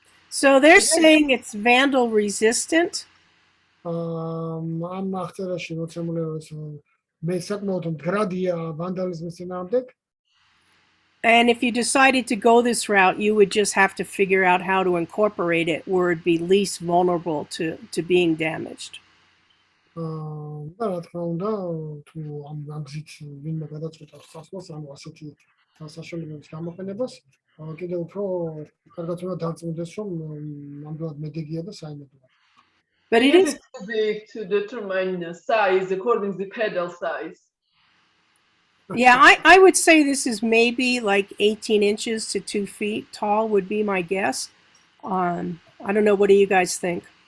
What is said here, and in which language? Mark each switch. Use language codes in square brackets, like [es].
[en] So they're saying it's vandal resistant. [ka] ამ აღწერაში მოცემულია ეს მე საკმაოდ მდგრადია ვანდალიზმის წინააღმდეგ. [en] And if you decided to go this route, you would just have to figure out how to incorporate it where it'd be least vulnerable to being damaged. [ka] და რა თქმა უნდა, თუ ამ გზით ვინმე გადაწყვეტავს სასწავლოს, ანუ ასეთი საშუალებების გამოყენებას, კიდევ უფრო კარგად უნდა დარწმუნდეს, რომ ნამდვილად მედეგია და საიმედოა. [en] But it is big to determine the size according to the pedal size. Yeah, I would say this is maybe like 18 inches to 2 feet tall would be my guess. I don't know. What do you guys think?